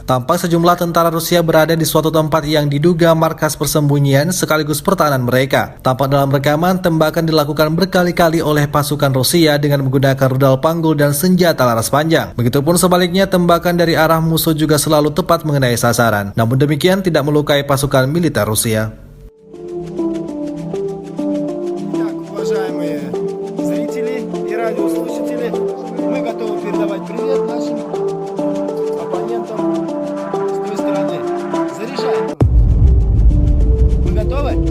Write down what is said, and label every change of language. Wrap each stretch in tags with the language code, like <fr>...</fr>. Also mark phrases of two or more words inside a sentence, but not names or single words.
<id>Tampak sejumlah tentara Rusia berada di suatu tempat yang diduga markas persembunyian sekaligus pertahanan mereka. Tampak dalam rekaman, tembakan dilakukan berkali-kali oleh pasukan Rusia dengan menggunakan rudal panggul dan senjata laras panjang. Begitupun sebaliknya, tembakan dari arah musuh juga selalu tepat mengenai sasaran. Namun demikian tidak melukai pasukan militer Rusia.</id> <ru>Так, уважаемые зрители и радиослушатели, мы готовы передавать привет нашим оппонентам с той стороны. Заряжаем. Мы готовы?</ru>